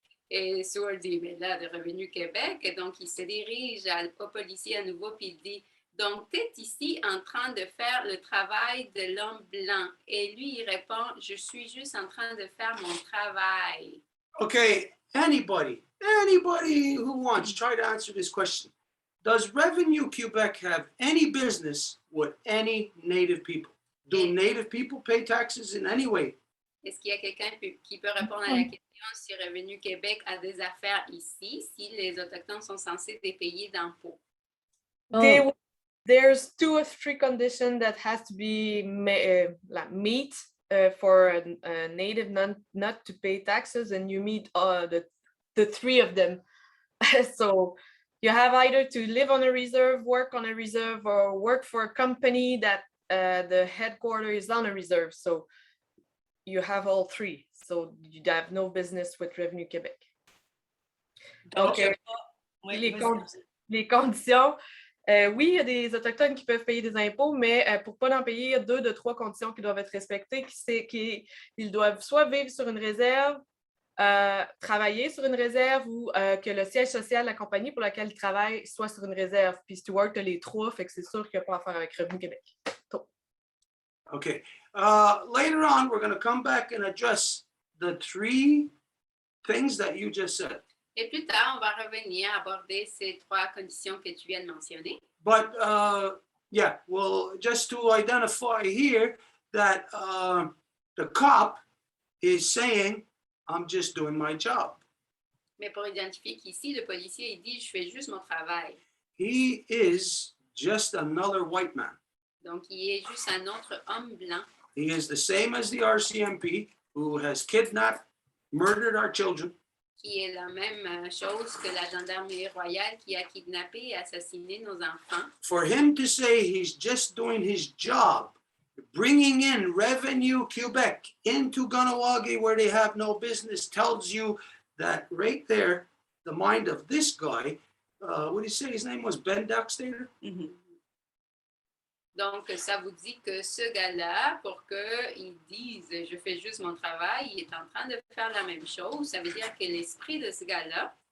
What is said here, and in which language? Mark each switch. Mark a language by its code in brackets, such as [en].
[fr] Et Stuart dit mais là, de Revenu Québec. Et donc, il se dirige au policier à nouveau puis il dit donc, tu es ici en train de faire le travail de l'homme blanc. Et lui, il répond je suis juste en train de faire mon travail. [en] Okay, anybody who wants, try to answer this question. Does Revenue Quebec have any business with any Native people? Do Native people pay taxes in any way? [fr] Est-ce qu'il y a quelqu'un qui peut répondre à la question si Revenu Québec a des affaires ici, si les Autochtones sont censés les payer d'impôts? Oh, [en] There's 2 or 3 conditions that has to be meet for a native not to pay taxes, and you meet the 3 of them. So you have either to live on a reserve, work on a reserve, or work for a company that the headquarters is on a reserve. So you have all 3. So you have no business with Revenu Québec. [fr] Donc, Okay. Oui, les, vas-y. les conditions, oui, il y a des Autochtones qui peuvent payer des impôts, mais pour ne pas en payer, il y a 2 de 3 conditions qui doivent être respectées. C'est qu'ils doivent soit vivre sur une réserve, travailler sur une réserve ou que le siège social de la compagnie pour laquelle ils travaillent soit sur une réserve. Puis Stuart a les 3, fait que c'est sûr qu'il n'y a pas à faire avec Revenu Québec. [en] Okay. Later on, we're going to come back and address the 3 things that you just said. [fr] Et plus tard, on va revenir aborder ces trois conditions que tu viens de mentionner. [en] But yeah, well, just to identify here that the cop is saying, I'm just doing my job. [fr] Mais pour identifier qu'ici, le policier, il dit, je fais juste mon travail. [en] He is just another white man. [fr] Donc, il est juste un autre homme blanc. [en] He is the same as the RCMP who has kidnapped, murdered our children. [fr] Qui est la même chose que la gendarmerie royale qui a kidnappé et assassiné nos enfants. [en] For him to say he's just doing his job, bringing in revenue Quebec into Ganawagi where they have no business, tells you that right there, the mind of this guy, what did he say his name was? Ben Dockstader? Mhm. [fr] Donc, ça vous dit que ce gars-là, pour qu'il dise « je fais juste mon travail », il est en train de faire la même chose. Ça veut dire que l'esprit de ce gars-là